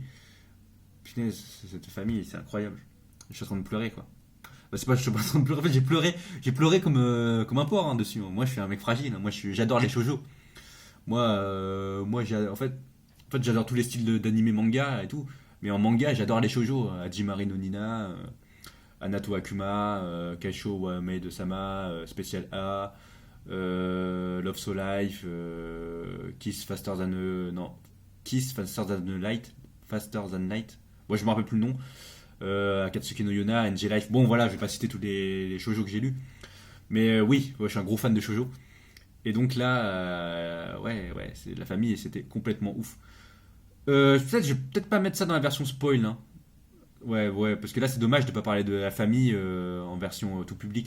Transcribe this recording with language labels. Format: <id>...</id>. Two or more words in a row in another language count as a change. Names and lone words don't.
<fr>Punaise, cette famille c'est incroyable. Je suis en train de pleurer quoi. Bah, c'est pas, je suis pas en train de pleurer. En fait j'ai pleuré comme un porc hein, dessus. Moi je suis un mec fragile. Moi j'adore les shoujo. Moi en fait j'adore tous les styles d'anime manga et tout. Mais en manga j'adore les shoujo. Hajimari no Nina. Anato Akuma, Kaisho wa Maid Sama, Special A, Love So Life, Kiss Faster Than non, Kiss Faster Than Light, Faster Than Light. Moi je me rappelle plus le nom. Akatsuki no Yona, NG Life. Bon voilà, je vais pas citer tous les shoujo que j'ai lus, mais oui, ouais, je suis un gros fan de shoujo. Et donc là, ouais, c'est la famille et c'était complètement ouf. Je vais peut-être pas mettre ça dans la version spoil, hein. Ouais, parce que là c'est dommage de pas parler de la famille en version tout public.</fr>